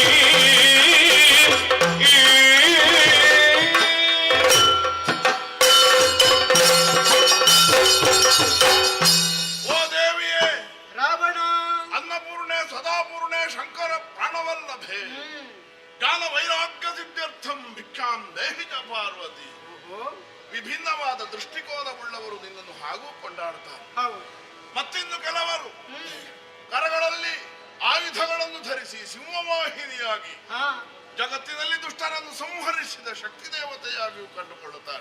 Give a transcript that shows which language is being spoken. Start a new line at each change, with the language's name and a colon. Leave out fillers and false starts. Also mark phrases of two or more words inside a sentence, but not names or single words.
Kannada: ಓ ದೇವಿಯೇ, ರಾವಣ
Sanskrit: ಅನ್ನಪೂರ್ಣೆ ಸದಾಪೂರ್ಣೆ ಶಂಕರ ಪ್ರಾಣವಲ್ಲಭೆ, ಜ್ಞಾನ ವೈರಾಗ್ಯ ಸಿದ್ಧಾರ್ಥಂ ಭಿಕ್ಷಾಂ ದೇಹಿ ಚ ಪಾರ್ವತಿ.
Kannada: ವಿಭಿನ್ನವಾದ ದೃಷ್ಟಿಕೋನವುಳ್ಳವರು ನಿನ್ನನ್ನು ಹಾಗೂ ಕೊಂಡಾಡ್ತಾರೆ. ಮತ್ತಿನ್ನು ಕೆಲವರು ಕರಗಳಲ್ಲಿ ಆಯುಧಗಳನ್ನು ಧರಿಸಿ ಸಿಂಹವಾಹಿನಿಯಾಗಿ ಜಗತ್ತಿನಲ್ಲಿ ದುಷ್ಟರನ್ನು ಸಂಹರಿಸಿದ ಶಕ್ತಿ ದೇವತೆಯಾಗಿಯೂ ಕಂಡುಕೊಳ್ಳುತ್ತಾರೆ.